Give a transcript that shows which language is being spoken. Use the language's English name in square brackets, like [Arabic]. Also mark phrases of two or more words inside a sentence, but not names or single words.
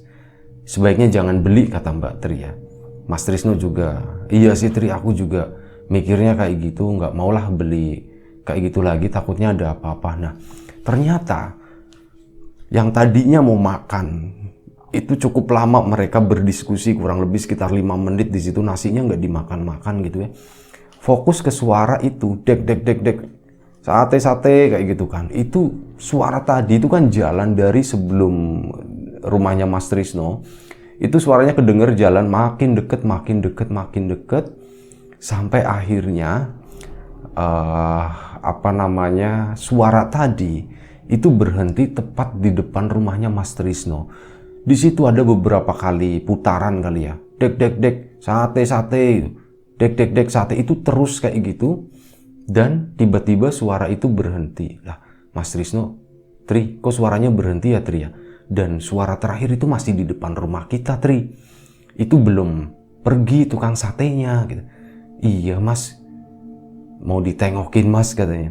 [Indonesian] Sebaiknya jangan beli kata Mbak Tri ya. Mas Trisno juga, iya sih Tri, aku juga mikirnya kayak gitu, enggak maulah beli kayak gitu lagi, takutnya ada apa-apa. Nah ternyata yang tadinya mau makan itu cukup lama mereka berdiskusi, kurang lebih sekitar 5 menit di situ, nasinya nggak dimakan-makan gitu ya. Fokus ke suara itu, dek dek dek dek, sate sate kayak gitu kan. Itu suara tadi itu kan jalan dari sebelum rumahnya Mas Trisno. Itu suaranya kedenger jalan makin deket sampai akhirnya suara tadi itu berhenti tepat di depan rumahnya Mas Trisno. Di situ ada beberapa kali putaran kali ya, dek dek dek, sate sate, dek dek dek sate, itu terus kayak gitu. Dan tiba-tiba suara itu berhenti. Lah Mas Trisno, Tri, kok suaranya berhenti ya Tri ya? Dan suara terakhir itu masih di depan rumah kita Tri. Itu belum pergi tukang satenya gitu. Iya Mas, mau ditengokin Mas katanya.